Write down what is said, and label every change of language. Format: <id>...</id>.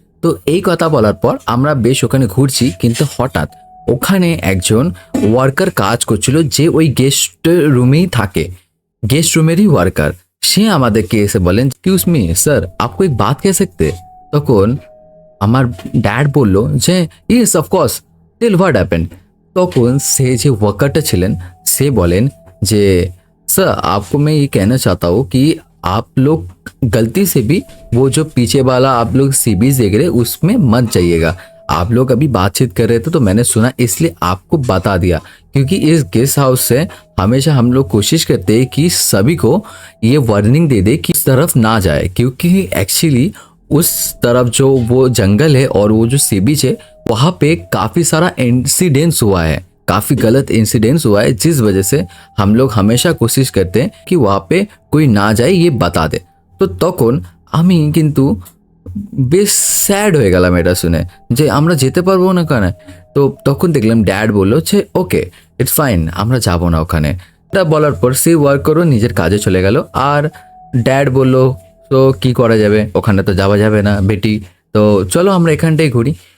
<bn>তো এই কথা বলার পর আমরা বেশ ওখানে ঘুরছি, কিন্তু হঠাৎ ওখানে একজন ওয়ার্কার কাজ করছিল যে ওই গেস্ট রুমেই থাকে, गेस्ट रूमेরই ওয়ার্কার। সে আমাদেরকে এসে বলেন</bn> <en>excuse me sir</en> <hi>আপকো এক বাত কহ सकते?</hi> <bn>তখন আমার ড্যাড বলল যে</bn> <en>Yes of course tell what happened.</en> <bn>তখন সে যে ওয়ার্কারটা ছিলেন সে বলেন যে</bn> <hi>सर आपको मैं ये कहना चाहता हूँ कि आप लोग गलती से भी वो जो पीछे वाला आप लोग सीबीज देख रहे उसमें मत जाइएगा। आप लोग अभी बातचीत कर रहे थे तो मैंने सुना इसलिए आपको बता दिया, क्योंकि इस गेस्ट हाउस से हमेशा हम लोग कोशिश करते हैं कि सभी को ये वार्निंग दे दे कि इस तरफ ना जाए, क्योंकि एक्चुअली उस तरफ जो वो जंगल है और वो जो सी बीच है वहाँ पे काफ़ी सारा इंसिडेंट्स हुआ है, काफ़ी गलत इंसिडेंट्स हुआ है, जिस वजह से हम लोग हमेशा कोशिश करते हैं कि वहाँ पे कोई ना जाए ये बता दे।</hi> <bn>तो তখন আমি কিন্তু বেশ স্যাড হয়ে গেলাম এটা শুনে যে আমরা যেতে পারবো না ওখানে। তো তখন দেখলাম ড্যাড বললো যে</bn> <en>okay it's fine</en> <bn>আমরা যাব না ওখানে। এটা বলার পর সেই ওয়ার্কারও নিজের কাজে চলে গেল। আর ড্যাড বললো তো কি করা যাবে, ওখানে তো যাওয়া যাবে না বেটি, তো চলো আমরা এখানটাই ঘুরি।</bn>